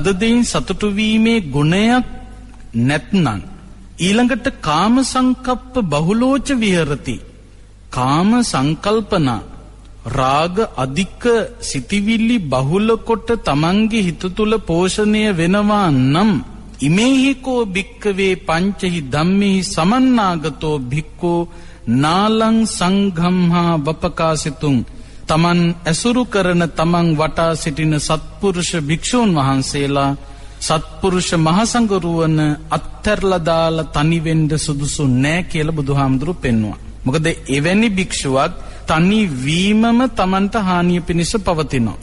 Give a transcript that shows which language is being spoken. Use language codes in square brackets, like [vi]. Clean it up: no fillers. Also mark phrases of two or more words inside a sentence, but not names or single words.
[si] දෙයින් සතුටු වීමේ ගුණයක් නැත්නම් ඊළඟට [pi] කාම සංකප්ප බහුලෝච විහෙරති [si] කාම සංකල්පනා රාග අධික සිටිවිලි බහුල කොට තමන්ගේ හිත තුල පෝෂණය වෙනවා නම් [pi] ඉමේහිකෝ භික්කවේ පංචහි ධම්මෙහි සමන්නාගතෝ භික්ඛෝ නාලං සංඝම්හා වපකාසිතුං [si] තමන් ඇසුරු කරන තමන් වටා සිටින සත්පුරුෂ භික්ෂූන් වහන්සේලා සත්පුරුෂ මහසංඝරුවන අත්හැරලා දාලා තනි වෙන්න සුදුසු නෑ කියලා බුදුහාමුදුරුවෝ පෙන්වුවා. මොකද එවැනි භික්ෂුවක් තනි වීමම තමන්ට හානිය පිණිස පවතිනවා.